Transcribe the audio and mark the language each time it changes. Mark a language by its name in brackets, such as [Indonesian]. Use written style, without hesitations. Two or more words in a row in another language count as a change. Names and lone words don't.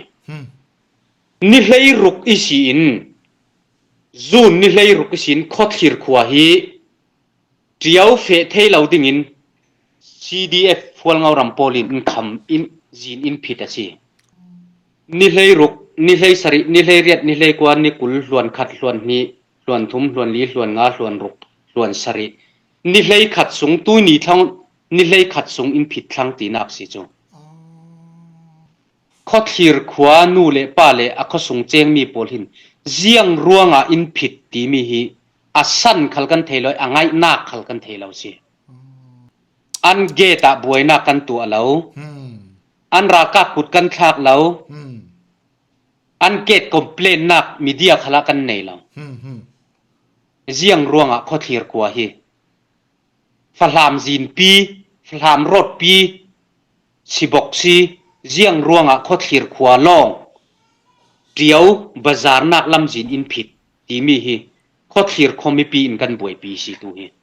[Falam Chin] ni hlei ruk isin zun ni hlei ruk isin khot khir khwa hi triau fe thei lo dingin CDF fual ngau ram polin in kham in zin in phit asi ni hlei ruk ni hlei sari ni hlei riat ni hlei kwa ni kul hluan khat hluan ni hluan thum hluan li hluan nga hluan ruk hluan sari ni hlei khat sung tu ni thang ni hlei khat sung in phit thlang ti nak si chu kho thlir khwa nu le pa le a kho sung cheng mi pol hin jiang ruanga in phit ti mi hi asan khal kan theloi angai nak khal kan thelo si an ge ta boina kan tu alo an ra ka kut kan thak lo an get complain nak media khala kan nei lo jiang ruanga kho thlir khwa hi phlam zin pi phlam rot pi sibok si jiang ruanga kho thlir khwa long triau bazar nak lam zin in phit ti mi hi kho thlir khomi pi in kan boi pi si tu hi